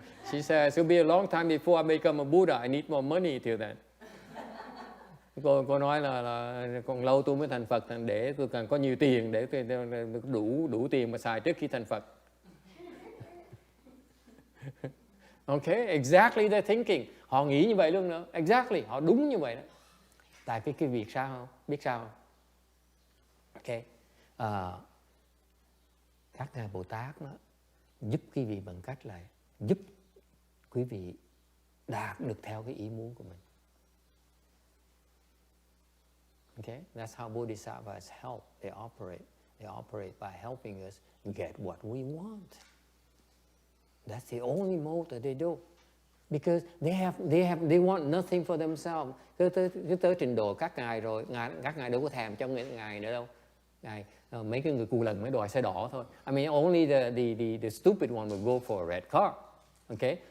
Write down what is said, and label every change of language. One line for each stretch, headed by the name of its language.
English: She says, it'll be a long time before I become a Buddha. I need more money till then.
Vietnamese: Cô nói là còn lâu tôi mới thành Phật, để tôi cần có nhiều tiền để đủ tiền mà xài trước khi thành Phật.
English: Okay, exactly their thinking.
Vietnamese: Họ nghĩ như vậy luôn nữa. Exactly, họ đúng như vậy đó. Tại cái việc sao không? Biết sao không? Okay. Các ngài Bồ Tát đó giúp quý vị bằng cách là giúp quý vị đạt được theo cái ý muốn của mình.
English: Okay, that's how Bodhisattvas help. They operate by helping us get what we want. That's the only mode that they do. Because they want nothing for themselves.
Vietnamese: Cứ tới trình độ các ngài rồi, các ngài đâu có thèm cho ngài nữa đâu. Ngài mấy cái người cù lần mới đòi xe đỏ thôi.
English: I mean, only the stupid one will go for a red car. Okay?